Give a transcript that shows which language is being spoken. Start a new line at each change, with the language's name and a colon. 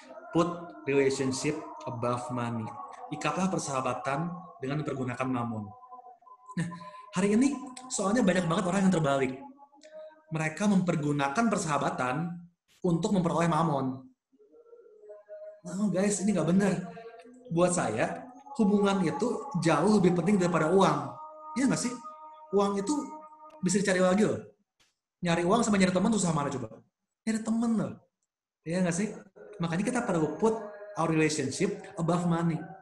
English: Put relationship above money.
Indonesian: Ikatlah persahabatan dengan mempergunakan mamon. Nah, hari ini soalnya banyak banget orang yang terbalik. Mereka mempergunakan persahabatan untuk memperoleh mamon. Nah, guys, ini nggak benar. Buat saya, hubungan itu jauh lebih penting daripada uang. Iya nggak sih? Uang itu bisa dicari lagi loh. Nyari uang sama nyari teman susah mana coba? Nyari teman loh. Iya nggak sih? Makanya kita perlu
English: put our relationship above money.